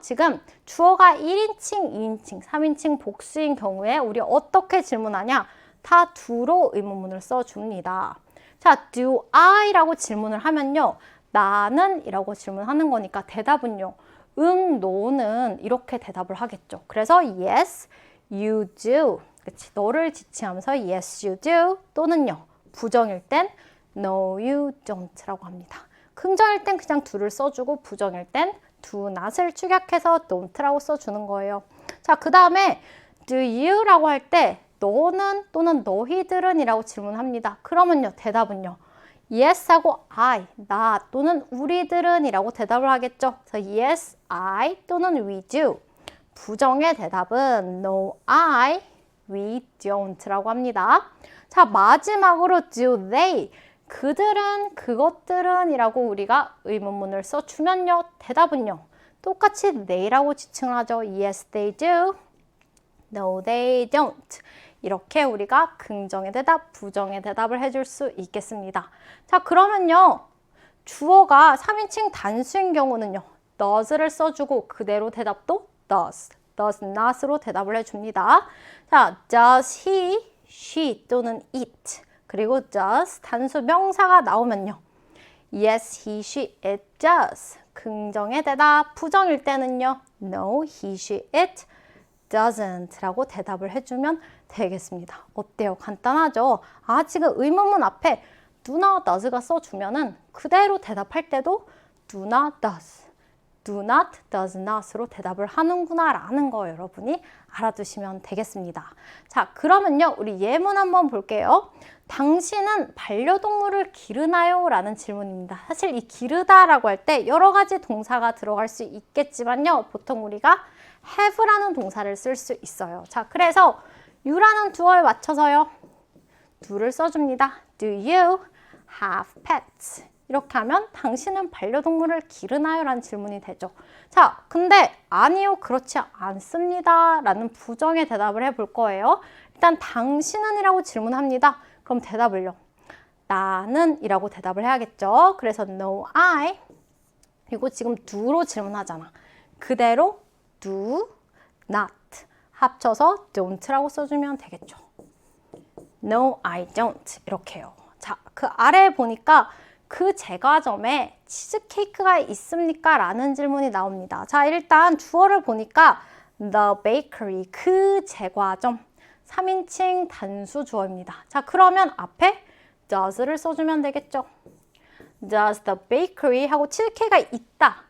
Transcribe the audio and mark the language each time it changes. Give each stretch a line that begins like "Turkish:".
Korean: 지금 주어가 1인칭, 2인칭, 3인칭 복수인 경우에 우리 어떻게 질문하냐? 다 do로 의문문을 써줍니다. 자,
English: do I?
Korean: 라고 질문을 하면요. 나는 이라고 질문하는 거니까 대답은요. 응, 너는 이렇게 대답을 하겠죠. 그래서
English: yes, you do.
Korean: 그치? 너를 지칭하면서
English: yes, you do
Korean: 또는요. 부정일 땐
English: no, you don't
Korean: 라고 합니다. 긍정일 땐 그냥 do를 써주고 부정일 땐 do not을 축약해서 don't라고 써주는 거예요. 자, 그 다음에
English: do you
Korean: 라고 할 때 너는 또는 너희들은 이라고 질문합니다. 그러면요. 대답은요. yes 하고 I, 나 또는 우리들은 이라고 대답을 하겠죠. 그래서
English: yes, I
Korean: 또는
English: we do.
Korean: 부정의 대답은
English: no, I, we don't
Korean: 라고 합니다. 자, 마지막으로
English: do they.
Korean: 그들은, 그것들은 이라고 우리가 의문문을 써주면요. 대답은요. 똑같이 they라고 지칭을 하죠.
English: yes, they do. no, they don't.
Korean: 이렇게 우리가 긍정의 대답, 부정의 대답을 해줄 수 있겠습니다. 자, 그러면요. 주어가 3인칭 단수인 경우는요. does를 써주고 그대로 대답도 does, does not으로 대답을 해줍니다. 자, does he, she 또는 it 그리고 does 단수 명사가 나오면요.
English: yes, he, she, it does.
Korean: 긍정의 대답, 부정일 때는요.
English: no, he, she, it doesn't
Korean: 라고 대답을 해주면 되겠습니다. 어때요? 간단하죠? 아, 지금 의문문 앞에 do나 does가 써주면은 그대로 대답할 때도 do나 does, do not, does not으로 대답을 하는구나 라는 거 여러분이 알아두시면 되겠습니다. 자, 그러면요. 우리 예문 한번 볼게요. 당신은 반려동물을 기르나요? 라는 질문입니다. 사실 이 기르다 라고 할 때 여러 가지 동사가 들어갈 수 있겠지만요. 보통 우리가 have라는 동사를 쓸 수 있어요. 자, 그래서 you라는 주어에 맞춰서요. do를 써줍니다.
English: Do you have pets?
Korean: 이렇게 하면 당신은 반려동물을 기르나요? 라는 질문이 되죠. 자, 근데 아니요, 그렇지 않습니다. 라는 부정의 대답을 해볼 거예요. 일단 당신은 이라고 질문합니다. 그럼 대답을요. 나는 이라고 대답을 해야겠죠. 그래서
English: no, I.
Korean: 그리고 지금 do로 질문하잖아. 그대로 do not 합쳐서 don't라고 써주면 되겠죠.
English: No, I don't
Korean: 이렇게요. 자, 그 아래에 보니까 그 제과점에 치즈케이크가 있습니까? 라는 질문이 나옵니다. 자, 일단 주어를 보니까
English: the bakery,
Korean: 그 제과점 3인칭 단수 주어입니다. 자, 그러면 앞에 does를 써주면 되겠죠.
English: Does the bakery
Korean: 하고 치즈케이크가 있다.